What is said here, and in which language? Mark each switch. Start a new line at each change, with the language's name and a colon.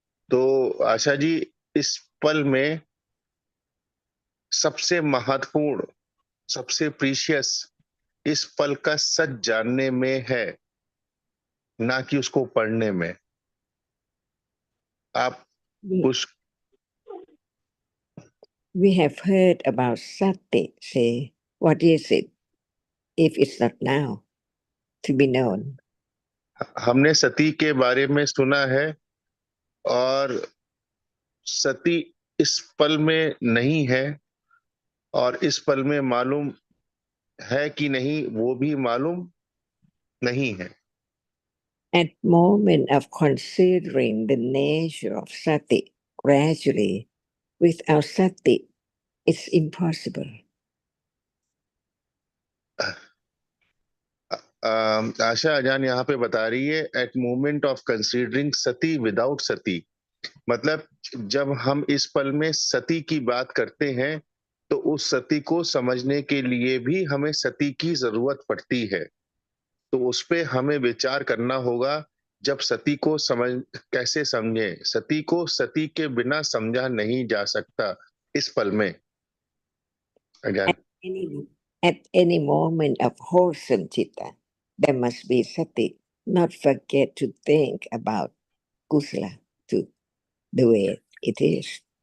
Hindi: तो आशा जी, इस पल में सबसे महत्वपूर्ण, सबसे प्रीशियस इस पल का सच जानने में है, ना कि उसको पढ़ने में। आप कुछ
English: We have heard about sati, say, what is it if it's not now to be known?
Hindi: हमने सती के बारे में सुना है, और सती इस पल में नहीं है, और इस पल में मालूम है कि नहीं वो भी मालूम नहीं है।
English: At moment of considering the nature of sati gradually, without sati, it's impossible.
Hindi: आशा अजान यहाँ पे बता रही है,
English: at moment of considering Sati without Sati,
Hindi: मतलब जब हम इस पल में सती की बात करते हैं तो उस सती को समझने के लिए भी हमें सती की जरूरत पड़ती है। तो उस पे हमें विचार करना होगा, जब सती को समझ कैसे समझे, सती को सती के बिना समझा नहीं जा सकता इस पल में। अजान,
English: Any, at any moment of wholesome chitta, there must be sati. Not forget to think about kusala to the way it is.